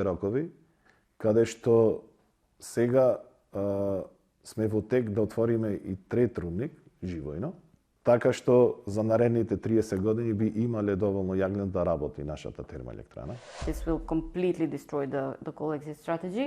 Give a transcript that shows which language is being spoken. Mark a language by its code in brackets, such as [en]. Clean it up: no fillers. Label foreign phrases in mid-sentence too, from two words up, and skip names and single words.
[mk] рокови, каде што сега сме во тек да отвориме и трет рудник, живојно, така што за наредните 30 години би имале доволно јаглен да работи нашата термоелектрана. [en] This will completely destroy the coal exit strategy.